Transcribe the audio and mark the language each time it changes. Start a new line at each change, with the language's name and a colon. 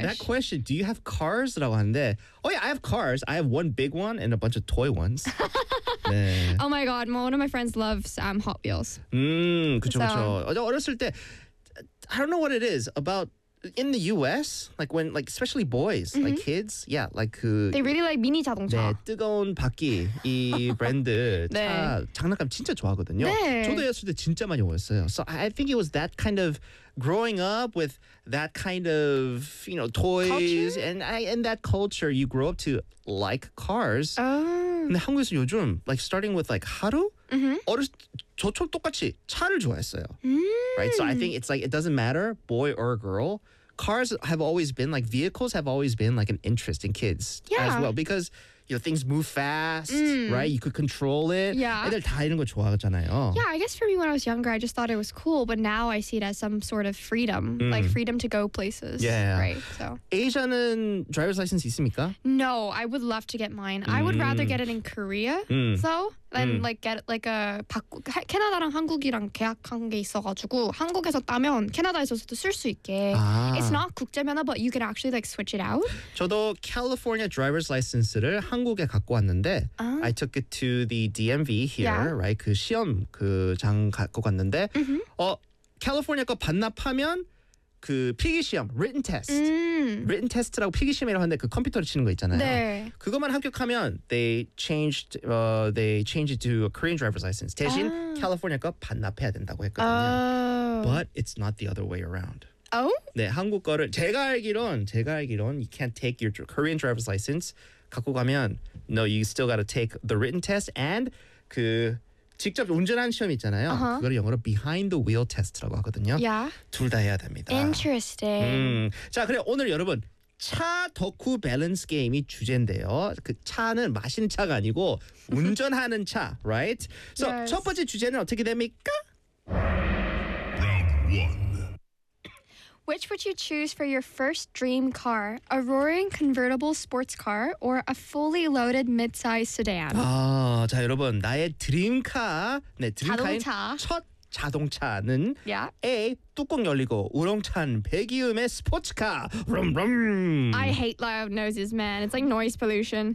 English: No, that question, do you have cars?
Korean: 라고 하는데,
English: oh yeah, I have cars. I have one big one and a bunch of toy ones. 네. Oh my god. Well, one of my friends loves Hot Wheels.
Korean: 그렇죠. 어렸을 때 I don't know what it is about in the U.S. Like when, like especially boys, mm-hmm. like kids, yeah, like who they really like mini 자동차. 네, 뜨거운 바퀴 이 브랜드 차 네. 장난감 진짜 좋아하거든요. 네. 저도 어렸을 때 진짜 많이 좋아했어요.
English: So I think it was that kind of growing up with that kind of you know toys culture? And I and that culture you grow up to like cars. Oh.
Korean: 근데 한국에서 요즘
English: like starting with like
Korean: 하루 mm-hmm. 저처럼 똑같이 차를 좋아했어요.
English: Right? So I think it's like, it doesn't matter, boy or girl. Cars have always been like, vehicles have always been like an interest in kids yeah. as well. Because, you know, things move fast, right? You could control it. Yeah.
Korean: 애들 다 이런 거 좋아하잖아요.
English: Yeah, I guess for me when I was younger, I just thought it was cool. But now I see it as some sort of freedom, like freedom to go places. Yeah. Right, so.
Korean: 아시아는 driver's license 있습니까?
English: No, I would love to get mine. I would rather get it in Korea, so. Then like get like a
Korean: 캐나다랑 한국이랑 계약한 게 있어가지고 한국에서 따면 캐나다에서도 쓸 수 있게. 아.
English: It's not 국제 면허, but you can actually like switch it out.
Korean: 저도 California driver's license를 한국에 갖고 왔는데 uh-huh.
English: I took it to the DMV here, yeah. right?
Korean: 그 시험 그장 갖고 갔는데 mm-hmm. 캘리포니아 거 반납하면 그 필기 시험, written test, written test라고 필기 시험이라고 하는데 그 컴퓨터로 치는 거 있잖아요. 네. 그것만 합격하면
English: they changed it to a Korean driver's license.
Korean: 대신 캘리포니아 거 반납해야 된다고 했거든요.
English: Oh. But it's not the other way around. Oh?
Korean: 네, 한국 거를 제가 알기론
English: you can't take your Korean driver's license
Korean: 갖고 가면
English: no, you still got to take the written test and
Korean: 그 직접 운전하는 시험 있잖아요.
English: Uh-huh.
Korean: 그걸 영어로 behind the wheel test라고 하거든요.
English: Yeah.
Korean: 둘 다 해야 됩니다.
English: Interesting.
Korean: 자, 그래 오늘 여러분 차 덕후 밸런스 게임이 주제인데요. 그 차는 마시는 차가 아니고 운전하는 차,
English: right? So yes.
Korean: 첫 번째 주제는 어떻게 됩니까?
English: Which would you choose for your first dream car? A roaring convertible sports car or a fully loaded mid-size sedan?
Korean: 아, 자 여러분, 나의 드림카, 네, 드림카인 자동차. 첫 자동차는
English: yeah.
Korean: A, 뚜껑 열리고 우렁찬 배기음의 스포츠카. 룸룸.
English: I hate loud noises, man. It's like noise pollution.